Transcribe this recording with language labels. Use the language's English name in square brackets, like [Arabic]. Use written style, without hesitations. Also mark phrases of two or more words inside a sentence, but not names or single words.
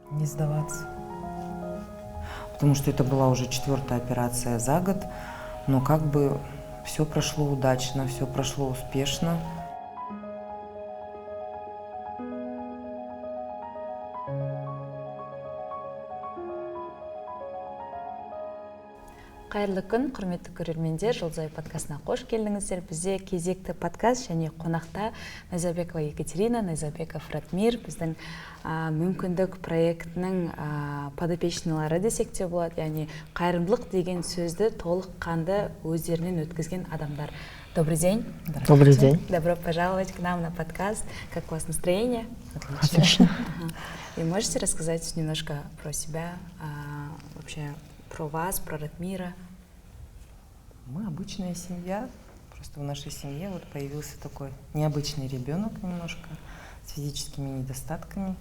[Russian] не сдаваться. Потому что это была уже 4-я операция за год, но как бы все прошло удачно, все прошло успешно. [Kazakh] Қайырлы күн, құрметті көрермендер, Жұлдызай подкастына қош келдіңіздер. Бізде кезекті подкаст және қонақта Найзабекова Екатерина, Найзабеков Ратмир, біздің мүмкіндік проектінің подопечныйлары десек те болады. Яғни қайырымдылық деген сөзді толыққанды өздерінен өткізген адамдар. [Russian] Добрый день. Добрый день. Добро пожаловать к нам на подкаст. Как у вас настроение? Отлично. И можете рассказать немножко про себя, вообще про вас, про Ратмира? Мы обычная семья. Просто в нашей семье вот появился такой необычный ребенок немножко с физическими недостатками.